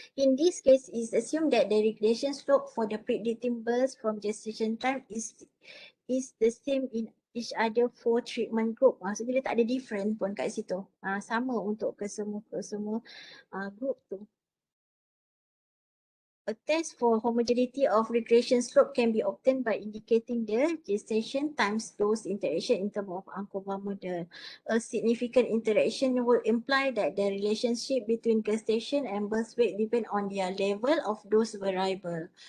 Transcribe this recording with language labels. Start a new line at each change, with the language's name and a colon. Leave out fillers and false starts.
English: In this case, is assume that the regression slope for the predicting birth from gestation time is the same in each other 4 treatment group.
Malay: Maksudnya dia tak ada different pun kat situ. Sama untuk ke semua group tu.
English: A test for homogeneity of regression slope can be obtained by indicating the gestation times dose interaction in terms of Ankova model. A significant interaction will imply that the relationship between gestation and birth weight depend on their level of dose variable.